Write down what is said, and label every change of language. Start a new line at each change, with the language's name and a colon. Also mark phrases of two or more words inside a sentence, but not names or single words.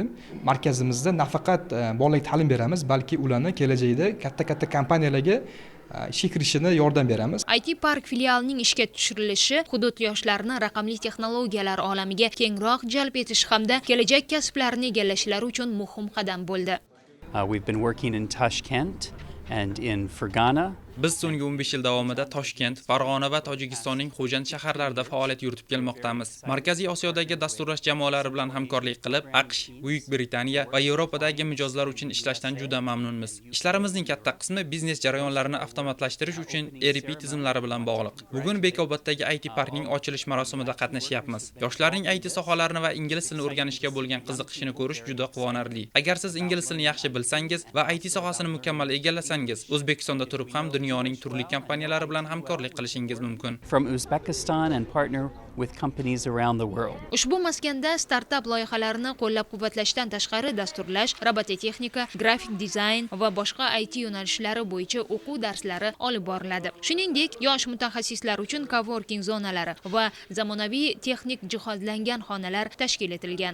Uzbek: Markazimizda nafaqat bolalarga ta'lim beramiz, balki ularni kelajakda katta kompaniyalarga ishga kirishini yordam beramiz. IT park filialining ishga tushirilishi hudud yoshlarini raqamli texnologiyalar olamiga kengroq jalb etish hamda kelajak kasblarini egallashlari uchun muhim qadam bo'ldi.
English: We've been working in Tashkent and in Fergana.
Uzbek: Biz so'nggi 15 yil davomida Toshkent, Farg'ona va Tojikistonning Xo'jand shaharlarida faoliyat yuritib kelmoqdamiz. Markaziy Osiyodagi dasturlash jamoalari bilan hamkorlik qilib, AQSh, Buyuk Britaniya va Yevropadagi mijozlar uchun ishlashdan juda mamnunmiz. Ishlarimizning katta qismi biznes jarayonlarini avtomatlashtirish uchun ERP tizimlari bilan bog'liq. Bugun Bekoboddagi IT parkning ochilish marosimida qatnashyapmiz. Yoshlarning IT sohalarini va ingliz tilini o'rganishga bo'lgan qiziqishini ko'rish juda quvonarli. Agar siz ingliz tilini yaxshi bilsangiz va IT sohasini mukammal egallasangiz, O'zbekistonda turib ham dunyoning turli kompaniyalari bilan hamkorlik qilishingiz mumkin.
English: From Uzbekistan and partner with companies around the world.
Uzbek: Ushbu maskanda startap loyihalarini qo'llab-quvvatlashdan tashqari dasturlash, robototexnika, grafik dizayn va boshqa IT yo'nalishlari bo'yicha o'quv darslari olib boriladi. Shuningdek, yosh mutaxassislar uchun coworking zonalari va zamonaviy texnik jihozlangan xonalar tashkil etilgan.